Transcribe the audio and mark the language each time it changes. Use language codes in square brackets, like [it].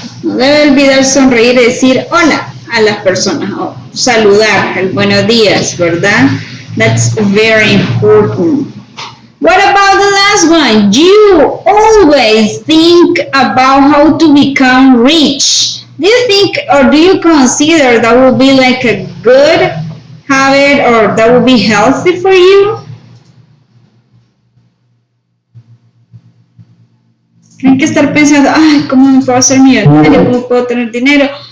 [es] No debe olvidar sonreír y decir hola a las personas o saludar, el buenos días, ¿verdad? [en] That's very important. What about the last one? You always think about how to become rich. Do you think or do you consider that would be like a good habit or that would be healthy for you? [es] Tienen que estar pensando, ay, ¿cómo me puedo hacer millonario? ¿Cómo puedo tener dinero?